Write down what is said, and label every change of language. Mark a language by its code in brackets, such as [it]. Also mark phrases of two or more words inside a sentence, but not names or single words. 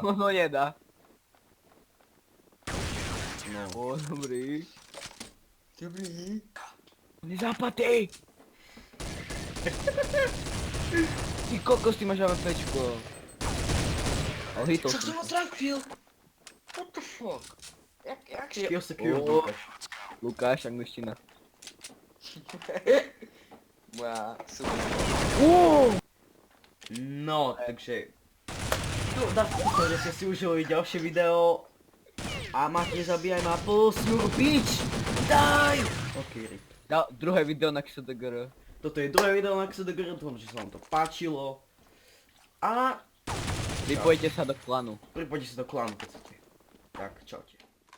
[sk] Ono nedá. No. O, dobrý. Dobrý. Nezapadej. Ty kokos, ty máš AWPčko. Ale hitol Čak som som. ho trafil! [en] What the fuck? Jakže... Kill secure, [sk] O. Lukáš. Lukáš, angličtina. Moja super. No, takže... Dúfam, že ste si užili ďalšie video. A máte zabíjaj na plus, [en] you bitch! [sk] Daj! Ok, rip. Druhé video na XDGR. Toto je druhé video na XDGR, dúfam, že sa vám to páčilo. A Pripojte sa do klanu. pripojte sa do klanu, keď chcete. Tak, čaute.